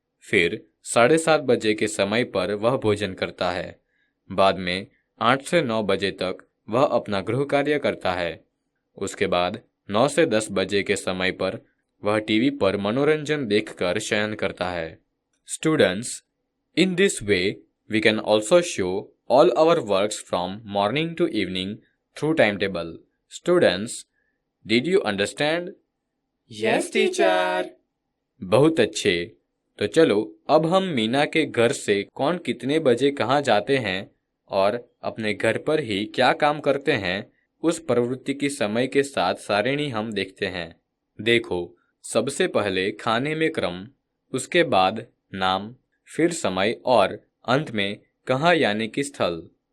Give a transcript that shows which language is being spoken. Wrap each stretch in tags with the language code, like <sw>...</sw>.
<hi>फिर 7:30 बजे के समय पर वह भोजन करता है। बाद में 8 से 9 बजे तक वह अपना गृह कार्य करता है। उसके बाद 9 से 10 बजे के समय पर वह टीवी पर मनोरंजन देखकर शयन करता है।</hi> <en>Students, in this way we can also show all our works from morning to evening through timetable. Students, did you understand? Yes, teacher.</en> <hi>बहुत अच्छे। तो चलो अब हम मीना के घर से कौन कितने बजे कहाँ जाते हैं और अपने घर पर ही क्या काम करते हैं, उस प्रवृत्ति की समय के साथ सारिणी हम देखते हैं। देखो, सबसे पहले खाने में क्रम, उसके बाद नाम, फिर समय और अंत में कहाँ यानी कि स्थल।</hi>